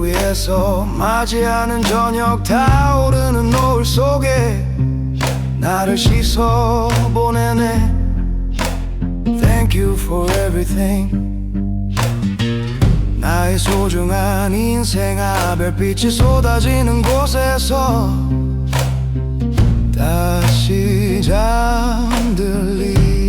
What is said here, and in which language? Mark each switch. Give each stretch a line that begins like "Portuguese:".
Korean: 위에서 맞이하는 저녁 타오르는 노을 속에 나를 씻어 보내네.
English: Thank you for everything.
Korean: 나의 소중한 인생아 별빛이 쏟아지는 곳에서 다시 잠들리.